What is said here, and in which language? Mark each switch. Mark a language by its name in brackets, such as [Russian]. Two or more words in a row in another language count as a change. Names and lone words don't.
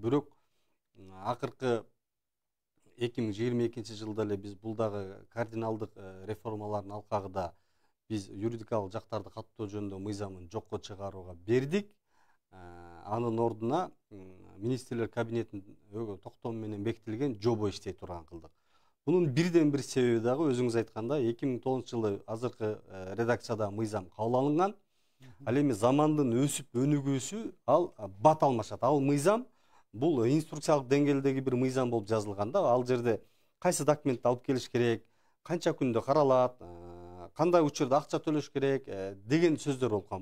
[Kyrgyz] Бирок акыркы 2022 жылда эле биз бул дагы кардиналдык реформалардын алкагында биз юридикалык жактарды каттоо жөнүндө мыйзамын жокко чыгарууга бердик. Анын ордуна министрлер кабинетинин токтому менен бекитилген жобо иштей турган кылдык. Бунун бирден бир себеби дагы өзүңүз ayтканда 2009 жылы азыркы редакцияда мыйзам кабыл алынган. Ал эми замандын өсүп өнүгүүсү ал бат алмашат. Ал мыйзам бул инструкциялык деңгээлдеги бир мыйзам болуп жазылган да. Ал жерде кайсы документти алып келиш керек, канча күндө каралат, кандай учурда акча төлөш керек деген сөздөр болгон.